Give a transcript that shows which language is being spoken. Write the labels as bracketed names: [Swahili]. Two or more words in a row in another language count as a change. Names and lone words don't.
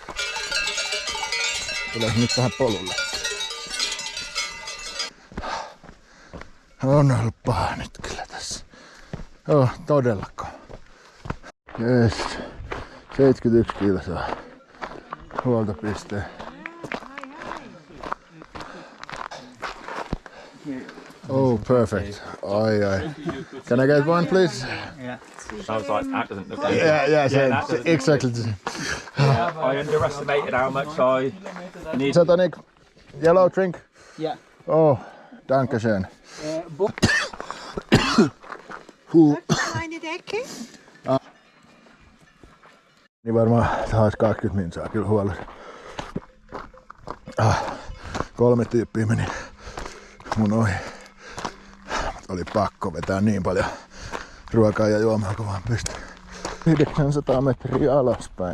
[Finnish] Tulee nyt tähän polulle. On ollut paha nyt kyllä tässä. Todellakaan. Yes. 71 kilsaa. Huoltopiste. [English] Oh, perfect. Ai. Can I get one, please? Yeah. I was like, that doesn't look good. Yeah, exactly. Yeah, I underestimated how much I need. Isotonic, yellow drink? Yeah. [German] Oh, dankeschön. Kleine Decke? [Finnish] niin varmaan taas 20 minsaa kyllä huolella. 3 tyyppiä meni mun ohi. Oli pakko vetää niin paljon ruokaa ja juomaa kun vaan pystyi. 900 metriä alaspäin.